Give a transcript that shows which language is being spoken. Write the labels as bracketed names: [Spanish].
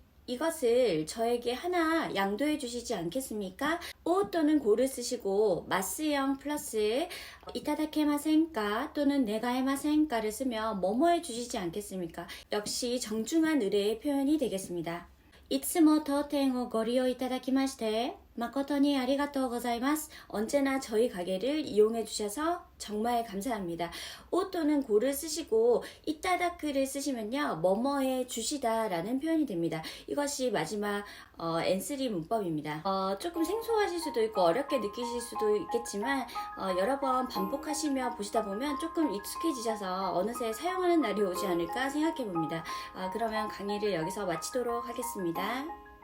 [Korean] 이것을 저에게 하나 양도해 주시지 않겠습니까? 오 또는 고를 쓰시고 마스형 플러스 이타다케마센까 또는 네가에마센까를 쓰면 뭐뭐 해 주시지 않겠습니까? 역시 정중한 의뢰의 표현이 되겠습니다. [Japanese] いつも当店をご利用いただきまして誠にありがとうございます. [Korean] 언제나 저희 가게를 이용해 주셔서 정말 감사합니다. 오 또는 고를 쓰시고 이따다크를 쓰시면요, 뭐뭐해 주시다 라는 표현이 됩니다. 이것이 마지막 N3 문법입니다. 조금 생소하실 수도 있고 어렵게 느끼실 수도 있겠지만 여러 번 반복하시며 보시다 보면 조금 익숙해지셔서 어느새 사용하는 날이 오지 않을까 생각해 봅니다. 그러면 강의를 여기서 마치도록 하겠습니다.